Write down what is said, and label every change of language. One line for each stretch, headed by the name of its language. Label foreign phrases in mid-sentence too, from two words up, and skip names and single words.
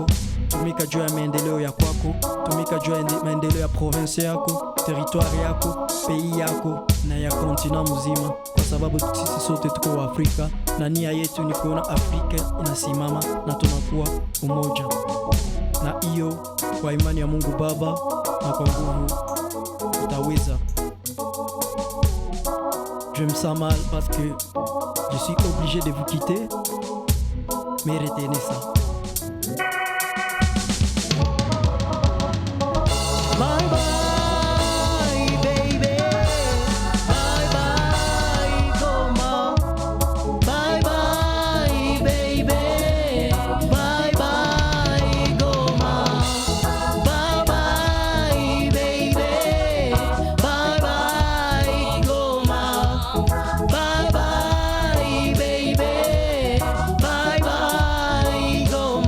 Swahili: Tumika juu ya maendeleo ya kwako, tumika juu ya maendeleo ya province yako, territoire yako, pays yako na ya continent mzima, kwa sababu sisi sote tuko wa Afrika na nia yetu ni kuona Afrika inasimama na tunakuwa umoja. Na hiyo kwa imani ya Mungu Baba na kwa nguvu utaweza.
French: Je me sens mal parce que je suis obligé de vous quitter, mais retenez ça.
English: Bye bye, baby. Bye bye, Goma. Bye bye, baby. Bye bye, Goma. Bye bye, baby. Bye bye, Goma. Bye bye, baby. Bye bye, Goma.